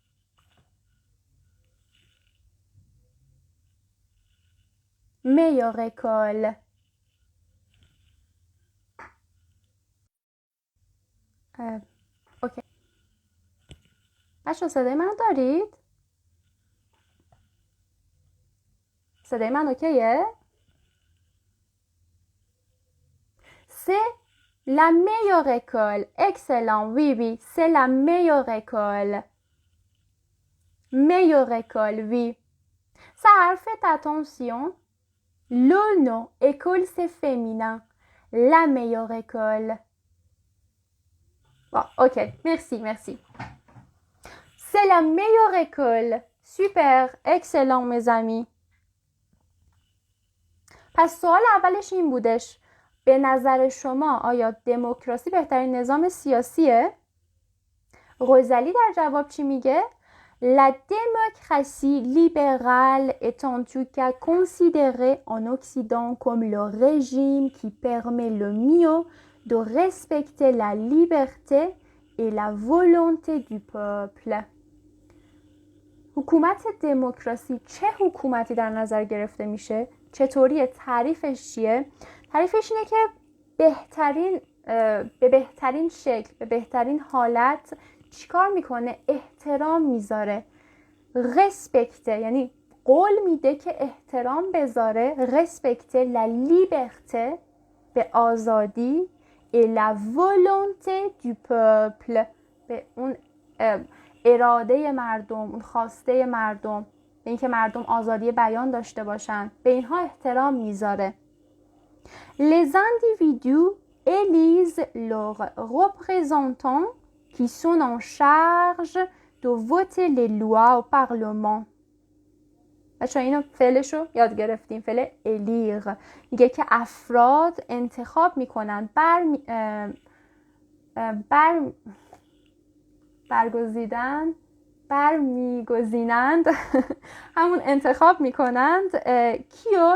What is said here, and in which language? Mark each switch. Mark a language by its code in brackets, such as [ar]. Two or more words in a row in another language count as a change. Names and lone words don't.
[fr] Meilleure école. [fa] اوکی. بچه‌ها صدای منو دارید؟ صدای من اوکیه؟ [fr] C'est la meilleure école. Excellent. Oui, oui. C'est la meilleure école. Meilleure école, oui. Ça a fait attention. Le nom école, c'est féminin. La meilleure école. Bon, ok. Merci, merci. C'est la meilleure école. Super. Excellent, mes amis. [fa] پس سوال اولش این بودش، به نظر شما آیا دموکراسی بهترین نظام سیاسیه؟ غزالی در جواب چی میگه؟ [fr] La démocratie libérale est en tout cas considérée en Occident comme le régime qui permet le mieux de respecter la liberté et la volonté du peuple. [fa] حکومت دموکراسی چه حکومتی در نظر گرفته میشه؟ چطوریه؟ تعریفش چیه؟ تعریفش اینه که به بهترین شکل، به بهترین حالت چیکار میکنه؟ احترام میذاره. رسپکته یعنی قول میده که احترام بذاره. رسپکته [fr] la liberté [fa] به آزادی [fr] et la volonté du peuple [fa] به اون اراده مردم، اون خواسته مردم، به اینکه مردم آزادی بیان داشته باشن، به اینها احترام میذاره. [fr] Les individus élisent leurs représentants qui sont en charge de voter les lois au parlement. [fa] بچه اینو فعلشو یاد گرفتیم، فعل الیر. میگه که افراد انتخاب میکنن برمیگزینند همون انتخاب میکنند کیو؟